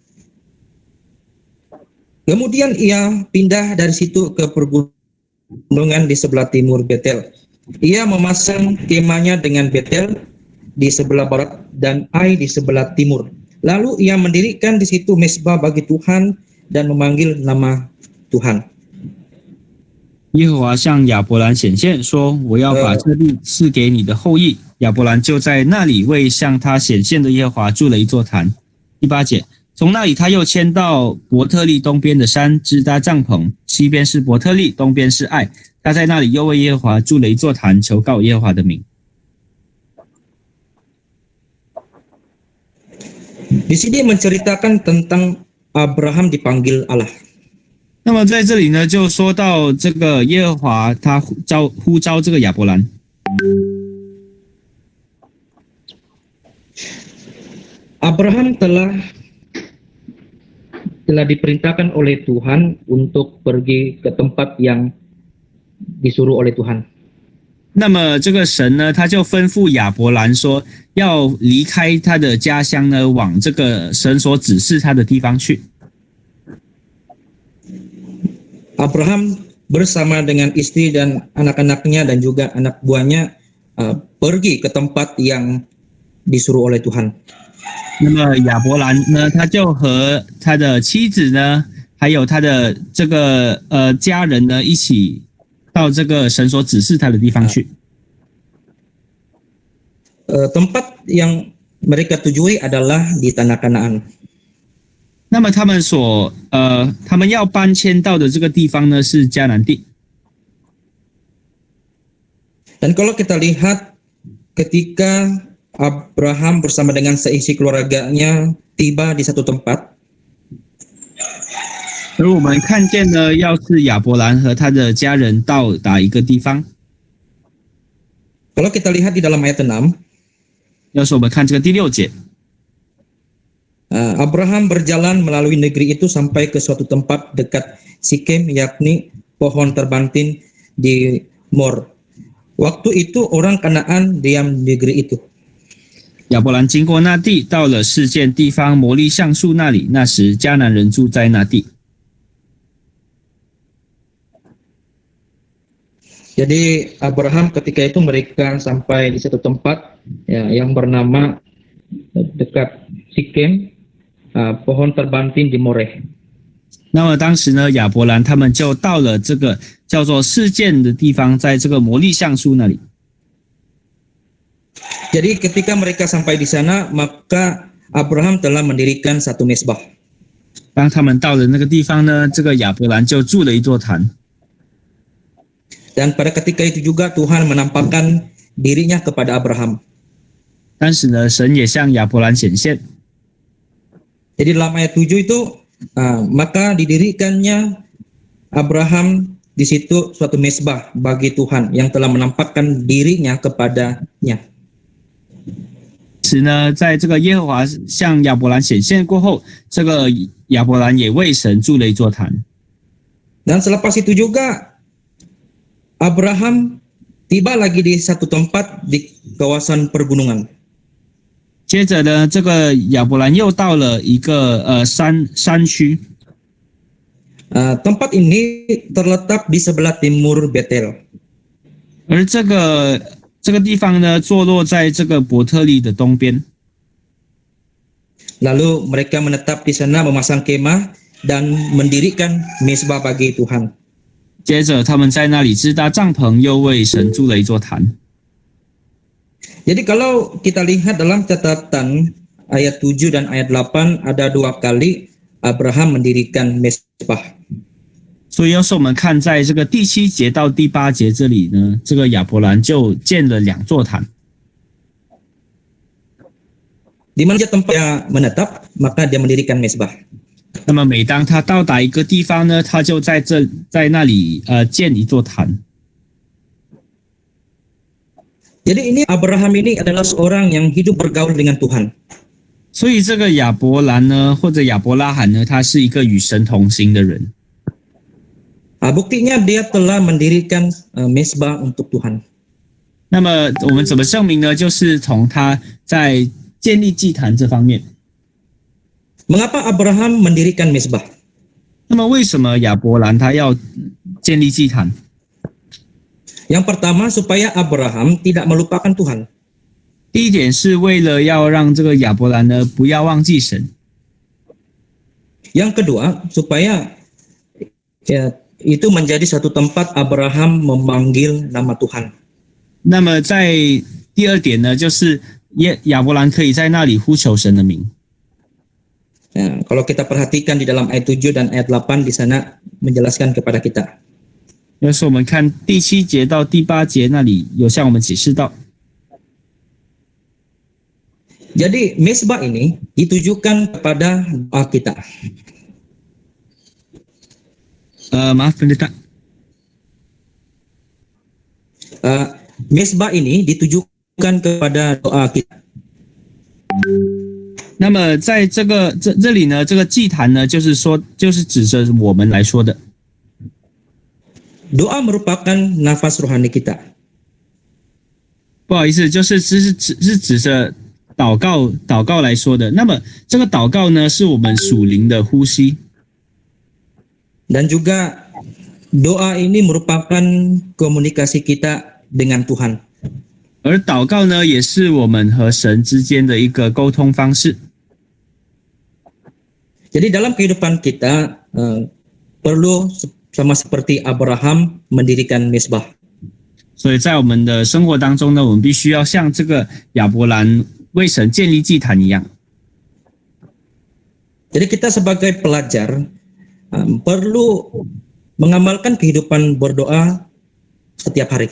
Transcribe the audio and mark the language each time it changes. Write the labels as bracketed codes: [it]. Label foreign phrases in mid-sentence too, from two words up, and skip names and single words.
[ms] Kemudian ia pindah dari situ ke pergunungan di sebelah timur Betel. Ia memasang kemahnya dengan Betel di sebelah barat dan Ai di sebelah timur. Lalu ia mendirikan di situ mezbah bagi Tuhan dan memanggil nama Tuhan. [zh] 耶和华向亚伯兰显现说：“我要把这地赐给你的后裔。” 亚伯兰就在那里为向他显现的耶和华筑了一座坛。第8节，从那里他又迁到伯特利东边的山，支搭帐篷，西边是伯特利，东边是爱。他在那里又为耶和华筑了一座坛，求告耶和华的名。 [ms] Di sini menceritakan tentang Abraham dipanggil Allah. [zh] 那么在这里呢，就说到这个耶和华他呼召这个亚伯兰。 [ms] Abraham telah diperintahkan oleh Tuhan untuk pergi ke tempat yang disuruh oleh Tuhan. [zh] 那么这个神呢，他就吩咐亚伯兰说，要离开他的家乡呢，往这个神所指示他的地方去。 [ms] Abraham bersama dengan istri dan anak-anaknya dan juga anak buahnya pergi ke tempat yang disuruh oleh Tuhan. [zh] 那么亚伯兰呢，他就和他的妻子呢，还有他的这个家人呢，一起到这个神所指示他的地方去。 [ms] Tempat yang mereka tujui adalah di tanah Kanaan. [zh] 那么他们要搬迁到的这个地方呢，是迦南地。 [ms] Dan kalau kita lihat ketika Abraham bersama dengan seisi keluarganya tiba di satu tempat. [zh] 而我们看见呢，要是亚伯兰和他的家人到达一个地方。 [ms] Kalau kita lihat di dalam ayat 6. [zh] 要是我们看这个第6节。 [ms] Abraham berjalan melalui negeri itu sampai ke suatu tempat dekat Sikem, yakni pohon terbantin di Mor. Waktu itu orang Kanaan diam di negeri itu. [zh] 亚伯兰经过那地，到了示剑地方摩利橡树那里。那时迦南人住在那地。 [ms] Jadi Abraham ketika itu mereka sampai di satu tempat ya, yang bernama dekat Sikem, pohon terbantin di Moreh. [zh] 那么当时呢，亚伯兰他们就到了这个叫做示剑的地方，在这个摩利橡树那里。 [ms] Jadi ketika mereka sampai di sana, maka Abraham telah mendirikan satu mezbah. [zh] 当他们到了那个地方呢，这个亚伯兰就筑了一座坛。 [ms] Dan pada ketika itu juga Tuhan menampakkan dirinya kepada Abraham. [zh] 当时呢，神也向亚伯兰显现。 [ms] Jadi dalam ayat 7 itu, maka didirikannya Abraham di situ suatu mezbah bagi Tuhan yang telah menampakkan dirinya kepadanya. [zh] 时呢，在这个耶和华向亚伯兰显现过后，这个亚伯兰也为神筑了一座坛。 [ms] Dan selepas itu juga Abraham tiba lagi di satu tempat di kawasan pergunungan. [zh] 接着呢，这个亚伯兰又到了一个山区。 [ms] Tempat ini terletak di sebelah timur Betel. [zh] 而这个地方呢，坐落在这个伯特利的东边。 [ms] Lalu mereka menetap di sana memasang kemah dan mendirikan mezbah bagi Tuhan. [zh] 接着他们在那里支搭帐篷，又为神筑了一座坛。 [ms] Jadi kalau kita lihat dalam catatan ayat 7 dan ayat 8 ada 2 kali Abraham mendirikan mezbah. [zh] 所以要是我们看在这个第7节到第8节这里呢，这个亚伯兰就建了2座坛。 [ms] Di mana tempat dia menetap, maka dia mendirikan mezbah. [zh] 那么每当他到达一个地方呢，他就在那里建一座坛。 [ms] Jadi ini Abraham ini adalah seorang yang hidup bergaul dengan Tuhan. [zh] 所以这个亚伯兰呢，或者亚伯拉罕呢，他是一个与神同行的人。 [ms] Buktinya dia telah mendirikan mesbah untuk Tuhan. [zh] 那么我们怎么证明呢？就是从他在建立祭坛这方面。 [ms] Mengapa Abraham mendirikan mesbah? [zh] 那么为什么亚伯兰他要建立祭坛？ [ms] Yang pertama supaya Abraham tidak melupakan Tuhan. [zh] 第一点是为了要让这个亚伯兰呢不要忘记神。 [ms] Yang kedua supaya itu menjadi satu tempat Abraham memanggil nama Tuhan. [zh] 那么在第二点呢，就是亚伯兰可以在那里呼求神的名。 [ms] Kalau kita perhatikan di dalam ayat 7 dan ayat 8 di sana menjelaskan kepada kita. [zh] 要是我们看第7节到第8节那里有向我们解释到。 [ms] Jadi mesbah ini ditujukan kepada doa kita. Maaf pendeta. Mesbah ini ditujukan kepada doa kita. [zh] 那么在这里呢，这个祭坛呢，就是指着我们来说的。 [ms] Doa merupakan nafas rohani kita. [zh] 不好意思，是指着祷告来说的。那么这个祷告呢，是我们属灵的呼吸。 [ms] Dan juga doa ini merupakan komunikasi kita dengan Tuhan. [zh] 而祷告呢，也是我们和神之间的一个沟通方式。 [ms] Jadi dalam kehidupan kita perlu sama seperti Abraham mendirikan mesbah. [zh] 所以在我们的生活当中呢，我们必须要像这个亚伯兰为神建立祭坛一样。 [ms] Jadi kita sebagai pelajar perlu mengamalkan kehidupan berdoa setiap hari.